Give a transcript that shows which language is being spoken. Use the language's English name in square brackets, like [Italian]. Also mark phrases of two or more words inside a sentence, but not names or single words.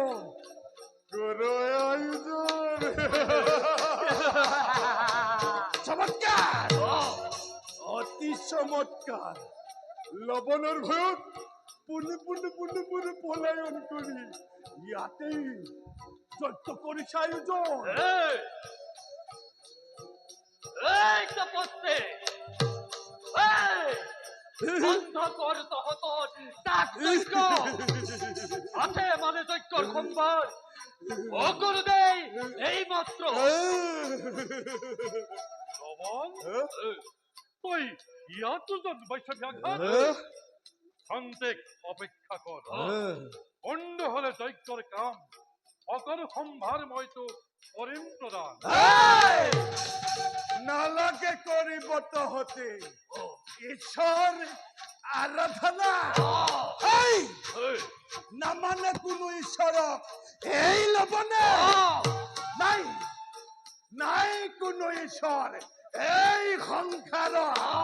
[Assamese] চমৎকার, অতি চমৎকার। লবণৰ ভয়ত পুনে পুনে পুনে পুনে পলায়ন কৰি ইয়াতেই যজ্ঞ কৰিছে আয়োজন। বন্ধ কর তহতর যজ্ঞ আছে মানে যজ্ঞর সম্ভার অগুরুদেই এই মাত্র। লবণ, তুই ইয়াতো জন্মাইছ ব্যাঘাত। সন্দেহ অপেক্ষা কর, অন্য হলে যজ্ঞর কাম সকল সম্ভার মই তো কৰিম প্ৰদান। নালাগে কৰিব তহঁতে ঈশ্বৰ আৰাধনা। নামানে কোনো ঈশ্বৰক এই লবণে। নাই নাই কোনো ঈশ্বৰ এই সংসাৰত।